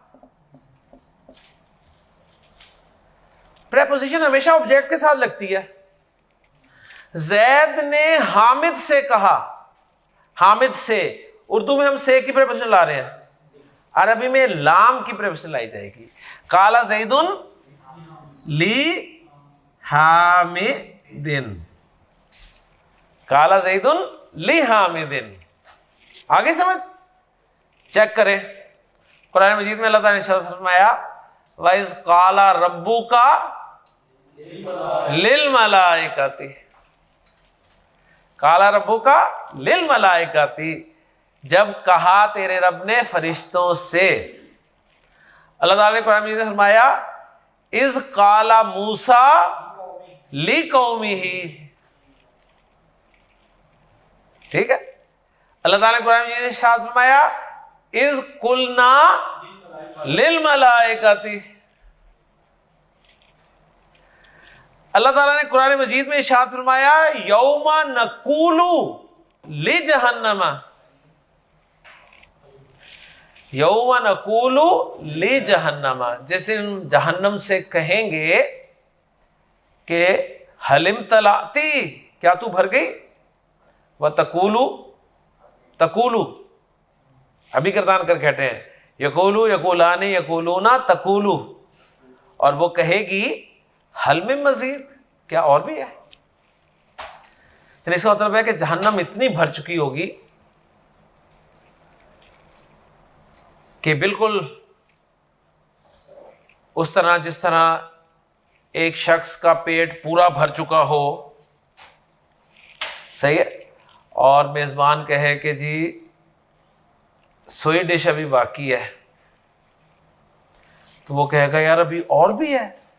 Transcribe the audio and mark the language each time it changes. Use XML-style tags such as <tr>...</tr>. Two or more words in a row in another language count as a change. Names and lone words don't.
<hi>प्रेपोजिशन हमेशा ऑब्जेक्ट के साथ लगती है। जैद ने हामिद से कहा। हामिद से, उर्दू में हम से की प्रेपोजिशन ला रहे हैं, अरबी में लाम की प्रेपोजिशन लाई जाएगी।</hi> <ar>قال زيد لحامد. قال زيد لحامد.</ar> <hi>आगे समझ? चेक करें, कुरान मजीद में अल्लाह ताला ने फरमाया,</hi> <ar>وإذ قال ربك للملائكة. قال ربك للملائكة,</ar> <hi>जब कहा तेरे रब ने फरिश्तों से। अल्लाह ताला ने कुरान में फरमाया</hi> <ar>إذ قال موسى لقومه,</ar> <hi>ठीक है। अल्लाह ताला ने कुरान में इरशाद फरमाया</hi> <ar>إذ قلنا للملائكة.</ar> <hi>अल्लाह ताला ने कुरान मजीद में इरशाद फरमाया</hi> <ar>يوم نقول لجهنم, يوم نقول لجهنم,</ar> <hi>जैसे जहन्नम से कहेंगे कि</hi> <ar>هل امتلأت,</ar> <hi>क्या तू भर गई, वह तकूलू, तकूलू अभी किरदान कर कहते हैं</hi> <ar>يقول يقولان يقولون تقول,</ar> <hi>और वो कहेगी</hi> <ar>هل من مزيد,</ar> <hi>क्या और भी है। यानी इसका मतलब है कि जहन्नम इतनी भर चुकी होगी कि बिल्कुल उस तरह जिस तरह एक शख्स का पेट पूरा भर चुका हो, सही है, और मेज़बान कहे कि जी सोई डिश अभी बाकी है, तो वो कहेगा यार अभी और भी है।</hi>